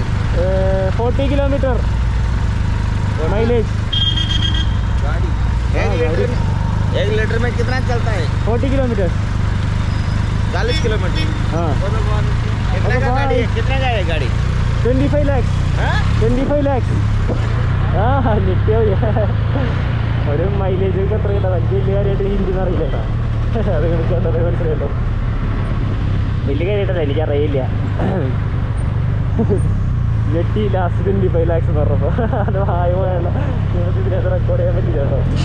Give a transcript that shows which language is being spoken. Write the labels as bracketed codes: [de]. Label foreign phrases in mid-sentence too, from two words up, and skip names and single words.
[hi] 40 किलोमीटर माइलेज गाड़ी एक लीटर में कितना चलता है? 40 किलोमीटर 40 किलोमीटर। हाँ कितने का गाड़ी है? कितने का है गाड़ी? [ml] 25 lakhs 25 lakhs ആ ഞെട്ടിയോ ഒരു മൈലേജ് ഒക്കെ എത്ര കിട്ടാം. വലിയ വലിയ കാര്യമായിട്ട് ഹിന്ദിന്ന് അറിയില്ല കേട്ടോ. അത് കണക്കാണ്ടത് മനസ്സിലായിട്ടോ. വലിയ കാര്യമായിട്ടല്ല എനിക്കറിയില്ല. ഞെട്ടി ലാസ്റ്റ് 25 lakhs എന്ന് പറഞ്ഞപ്പോൾ അത് വായ വേണ്ട ഇതിനകത്ത് റെക്കോർഡ് ചെയ്യാൻ പറ്റില്ല കേട്ടോ.